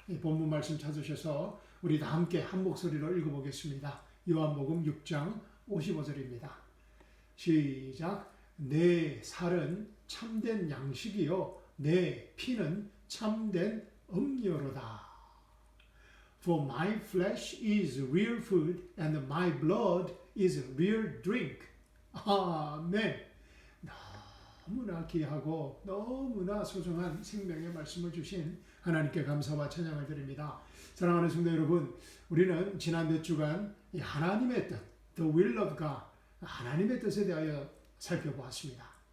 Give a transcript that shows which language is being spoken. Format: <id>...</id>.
<ko>이 본문 말씀 찾으셔서 우리 다 함께 한 목소리로 읽어보겠습니다. 요한복음 6장 55절입니다. 시작. 내 살은 참된 양식이요 내 피는 참된 음료로다.</ko> <en>For my flesh is real food and my blood is real drink.</en> <ko>아멘. 너무나 귀하고 너무나 소중한 생명의 말씀을 주신 하나님께 감사와 찬양을 드립니다. 사랑하는 성도 여러분, 우리는 지난 몇 주간 하나님의 뜻,</ko> <en>The will of God,</en> <ko>하나님의 뜻에 대하여 살펴보았습니다.</ko>